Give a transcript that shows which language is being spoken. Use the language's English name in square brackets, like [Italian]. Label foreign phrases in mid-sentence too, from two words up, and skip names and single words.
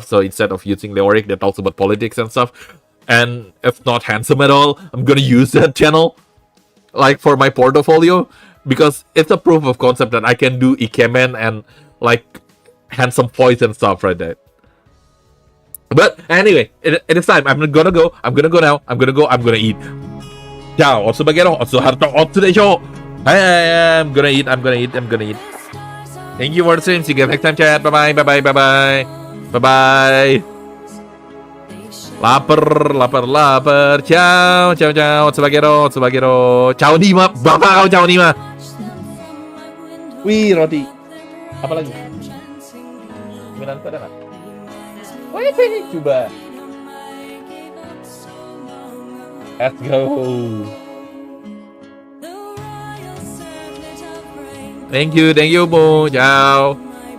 [English] So instead of using Leoric that talks about politics and stuff, and if not handsome at all, I'm gonna use that channel like for my portfolio, because it's a proof of concept that I can do ikemen and like handsome voice and stuff right there. But anyway, it is time. I'm gonna go now. I'm gonna eat. Ciao, otsu bagero, otsu harto, otsu desho. I'm gonna eat. Thank you for the stream. See you guys next time, chat. Bye bye. [Indonesian] Lapar. Ciao. Otsu bagero. Ciao Nima. Bapak kau ciao Nima. Wih, roti. Apa lagi? Minum ada nggak? Wih, coba. [English] Let's go. Thank you, Bu. Ciao.